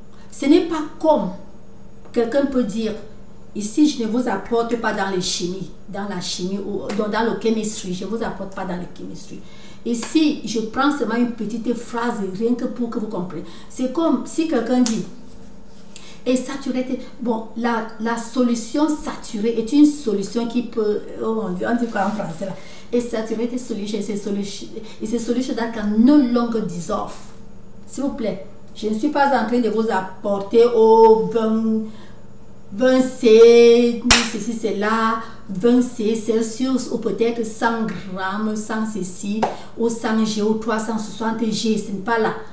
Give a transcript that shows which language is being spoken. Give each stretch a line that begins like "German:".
French: Ce n'est pas comme quelqu'un peut dire, ici je ne vous apporte pas dans les chimies, dans la chimie ou dans le chemistry, je ne vous apporte pas dans le chemistry. Ici, je prends seulement une petite phrase, rien que pour que vous compreniez. C'est comme si quelqu'un dit, et saturé, bon, la solution saturée est une solution qui peut, oh mon Dieu, on dit quoi en français là?
English: Et saturated solution, it's a solution that can no longer dissolve.
French: S'il vous plaît, je ne suis pas en train de vous apporter au 20 C, ceci, cela, 20 C Celsius, ou peut-être 100 grammes, 100 ceci, ou 100 G, ou 360 G, ce n'est pas là.